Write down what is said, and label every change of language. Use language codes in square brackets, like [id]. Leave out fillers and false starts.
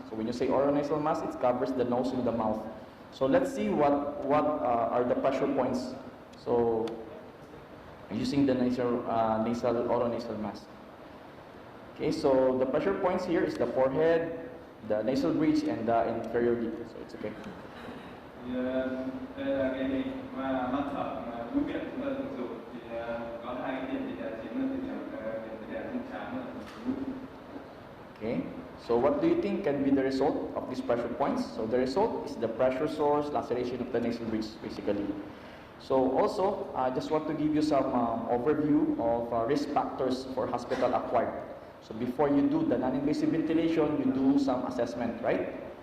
[en] So when you say oronasal mask, it covers the nose and the mouth. So let's see what are the pressure points. So using the nasal oronasal mask. Okay, so the pressure points here is the forehead, the nasal bridge, and the inferior lip. So it's okay. [vi] Thì đây là cái hình mà mắt thở mà mũi miệng chúng ta thường dùng thì có hai cái điểm thì chính là điểm thì trên trán và mũi. [en] Okay, so what do you think can be the result of these pressure points? So the result is the pressure source, laceration of the nasal bridge, basically. So also, I just want to give you some overview of risk factors for hospital acquired. So before you do the non-invasive ventilation, you do some assessment, right?